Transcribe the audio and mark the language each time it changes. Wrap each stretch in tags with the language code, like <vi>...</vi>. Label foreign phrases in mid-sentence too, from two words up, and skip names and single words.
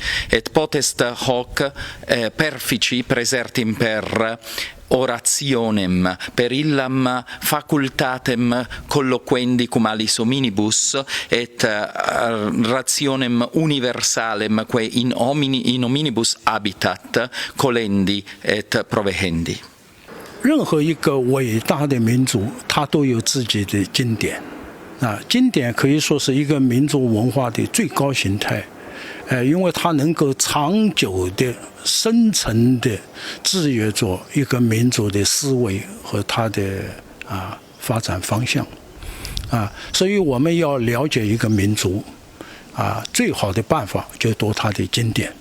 <la>Et potest hoc perfici praesertim per orationem, per illam facultatem colloquendi cum alis hominibus et rationem universalem quae in hominibus habitat colendi et provehendi.</la> <zh>任何一个伟大的民族，它都有自己的经典。经典可以说是一个民族文化的最高形态。因为它能够长久的、深层的制约着一个民族的思维和它的发展方向所以我们要了解一个民族最好的办法就读它的经典。</zh>